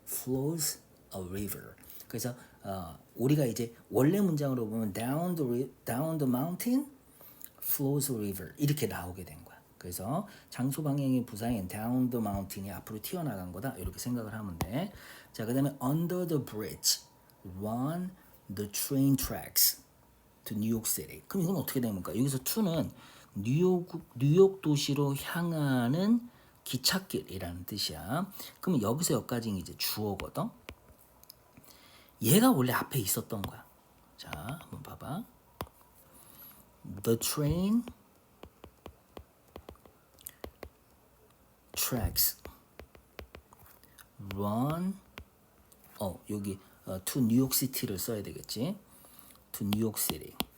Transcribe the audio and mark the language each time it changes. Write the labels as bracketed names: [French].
[English] flows a river. [Korean] 그래서 우리가 이제 원래 문장으로 보면 [English] down the mountain flows a river [Korean] 이렇게 나오게 된 거야. 그래서 장소 방향의 부사인 [English] down the mountain [Korean] 이 앞으로 튀어나간 거다 이렇게 생각을 하면 돼. 자, 그다음에 [English] under the bridge run the train tracks to New York City. [Korean] 그럼 이건 어떻게 되는 겁니까? 여기서 to는 뉴욕 도시로 향하는 기찻길이라는 뜻이야. 그럼 여기서 여기까지 이제 주어거든. 얘가 원래 앞에 있었던 거야. 자, 한번 봐봐. [English] The train tracks run [Korean] 여기 [English] to New York City를 [Korean] 써야 되겠지. [English] to New York City.